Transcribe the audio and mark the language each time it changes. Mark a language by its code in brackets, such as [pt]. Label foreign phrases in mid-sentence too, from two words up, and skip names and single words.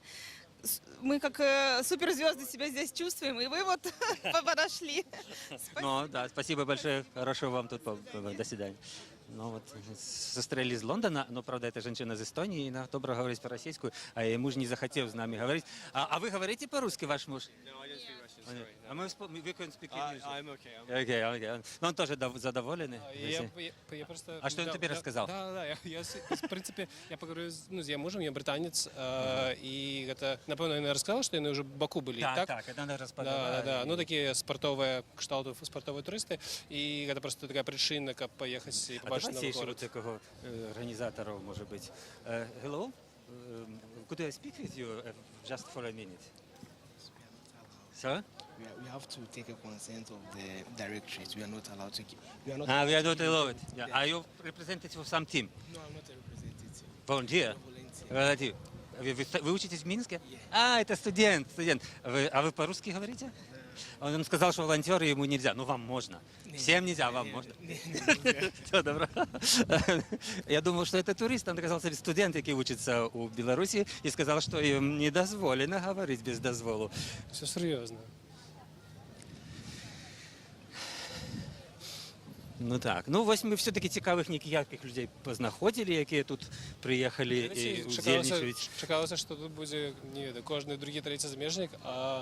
[ru] Мы как суперзвезды себя здесь чувствуем, и вы вот подошли. Ну да, спасибо большое. Хорошего вам тут. До свидания. Ну вот, сестрелі з Лондона, но, правда, это женщина из Эстонии, и она добро говорит по-российски, а її муж не захотел с нами говорить. А вы говорите по-русски, ваш муж? А мы [en] can speak English. I'm okay. Okay. [ru] Но он тоже задоволенный. Я просто... А что он тебе рассказал? Да, я, в принципе, я поговорю з мужем, я британец, и это, [uk] напевно, він розказав, що вони вже в Баку були, так? Так, [ru] это надо распознавать. Да, [uk] ну такі спортові, кшталту спортові туристи, і це просто така причина, як поїхати і побачити новий Давайте ще [ru] город. [uk] такого організатора, може бути. [en] Hello? Could I speak with you just for a minute? Sir? We have to take a consent of the directorate. We are not allowed to give. We are not. We are not allowed. Yeah. Are you representative of some team? No, I'm not a representative. Volunteer? Volunteer. [ru] Вы учитесь в Минске? А, это студент. А вы по-русски говорите? Он нам сказал, что волонтеры ему нельзя. Ну, вам можно. Всем нельзя, вам можно. Все, добро. Я думал, что это турист. Он оказался студент, який учится у Беларуси, и сказал, что им не дозволено говорить без дозволу. Все серйозно. Ну так. [uk] Ну, ось ми все-таки цікавих ніяких людей познаходили, які тут приїхали і удзельничають. Чекалося, що тут буде не кожен другий, третій заміжник, а